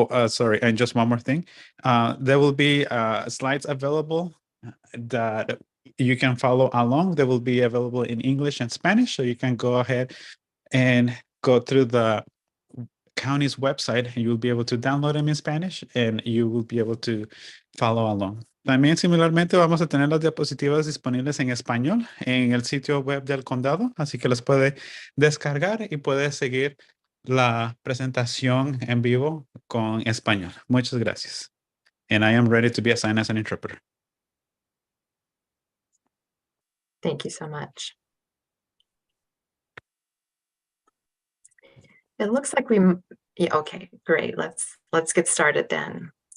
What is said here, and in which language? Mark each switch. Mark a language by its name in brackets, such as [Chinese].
[English] Sorry, and just one more thing. There will be slides available that you can follow along. They will be available in English and Spanish, so you can go ahead and go through the county's website, and you'll be able to download them in Spanish, and you will be able to follow along. [Spanish] También similarmente vamos a tener las diapositivas disponibles en español en el sitio web del condado, así que las puede descargar y puede seguir la presentación en vivo con español. Muchas gracias. [English] And I am ready to be assigned as an interpreter. Thank you so much. It looks like okay, great. Let's get started then.